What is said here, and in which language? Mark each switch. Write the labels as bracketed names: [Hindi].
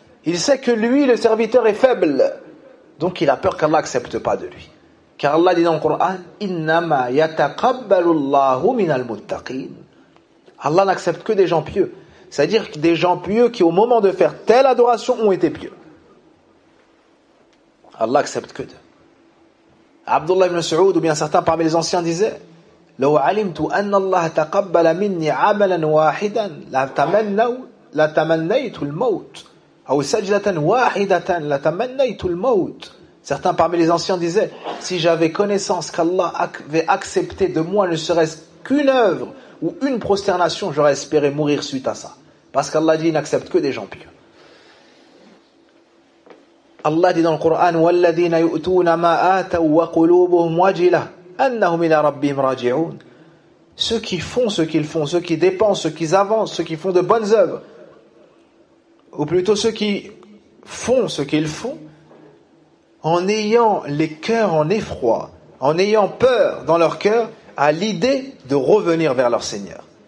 [French] Il sait que lui, le serviteur, est faible. Donc il a peur qu'Allah n'accepte pas de lui. Car Allah dit dans le Coran, [Arabic] إِنَّمَا يَتَقَبَّلُ اللَّهُ مِنَ الْمُتَّقِينَ. [French] Allah n'accepte que des gens pieux. C'est-à-dire que des gens pieux qui, au moment de faire telle adoration, ont été pieux. Allah accepte que d'eux. Abdullah ibn Saoud, ou bien certains parmi les anciens, disaient, [Arabic] لو علمت أن الله تقبل مني عملا واحدا لتمنيت الموت أو سجلة واحدة لتمنيت الموت. [French] Certains parmi les anciens disaient, si j'avais connaissance qu'Allah avait accepté de moi ne serait-ce qu'une œuvre ou une prosternation, j'aurais espéré mourir suite à ça. Parce qu'Allah dit, il n'accepte que des gens pieux. Allah dit dans le Coran, [Arabic] وَالَّذِينَ يُؤْتُونَ مَا آتَوا وَقُلُوبُهُمْ وَجِلَةٌ أَنَّهُمْ إِلَى رَبِّهِمْ رَاجِعُونَ. [French] Ceux qui font ce qu'ils font, ceux qui dépensent, ceux qui avancent, ceux qui font de bonnes œuvres, ou plutôt ceux qui font ce qu'ils font, en ayant les cœurs en effroi, en ayant peur dans leur cœur, à l'idée de revenir vers leur Seigneur.